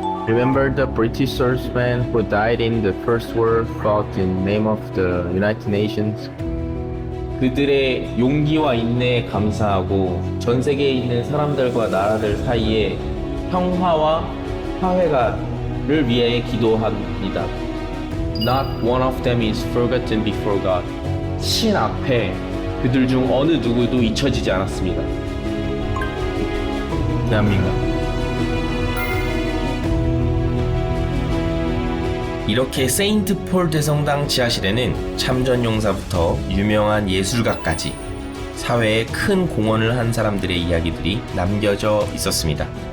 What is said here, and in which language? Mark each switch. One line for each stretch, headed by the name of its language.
English: Remember the British swordsmen who died in the First War fought in name of the United Nations?
Korean: 그들의 용기와 인내에 감사하고 전 세계에 있는 사람들과 나라들 사이에 평화와 화해가를 위해 기도합니다.
English: Not one of them is forgotten before God.
Korean: 신 앞에 그들 중 어느 누구도 잊혀지지 않았습니다. 대한민국. 이렇게 세인트 폴 대성당 지하실에는 참전 용사부터 유명한 예술가까지 사회에 큰 공헌을 한 사람들의 이야기들이 남겨져 있었습니다.